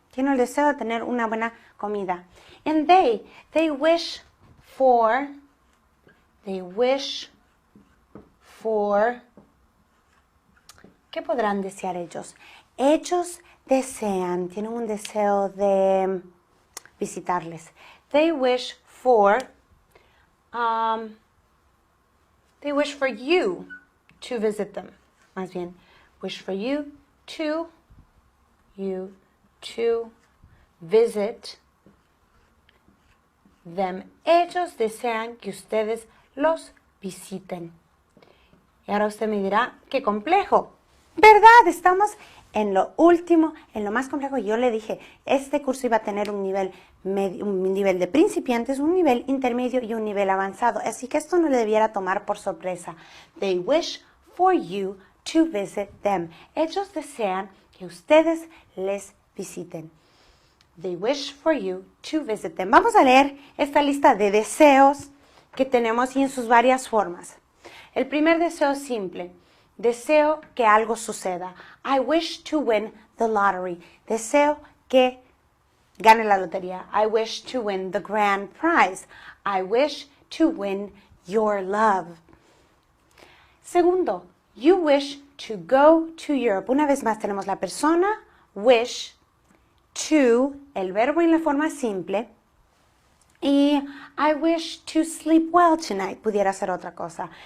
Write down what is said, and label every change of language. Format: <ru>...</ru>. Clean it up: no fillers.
<es>Tiene el deseo de tener una buena comida.</es> <en>And they wish for,</en> <es>¿qué podrán desear ellos? Ellos desean, tienen un deseo de visitarles.</es> <en>They wish for you to visit them.</en> <es>Más bien,</es> <en>wish for you to visit them.</en> <es>Ellos desean que ustedes los visiten. Y ahora usted me dirá, qué complejo. ¿Verdad? Estamos en lo último, en lo más complejo. Yo le dije, este curso iba a tener un nivel medio, un nivel de principiantes, un nivel intermedio y un nivel avanzado. Así que esto no le debiera tomar por sorpresa.</es> <en>They wish for you to visit them.</en> <es>Ellos desean que ustedes les visiten.</es> <en>They wish for you to visit them.</en> <es>Vamos a leer esta lista de deseos que tenemos y en sus varias formas. El primer deseo es simple. Deseo que algo suceda.</es> <en>I wish to win the lottery.</en> <es>Deseo que gane la lotería.</es> <en>I wish to win the grand prize. I wish to win your love. Segundo, you wish to go to Europe.</en> <es>Una vez más tenemos la persona, wish, to, el verbo en la forma simple.</es> <en>Y I wish to sleep well tonight.</en> <es>Pudiera ser otra cosa.</es>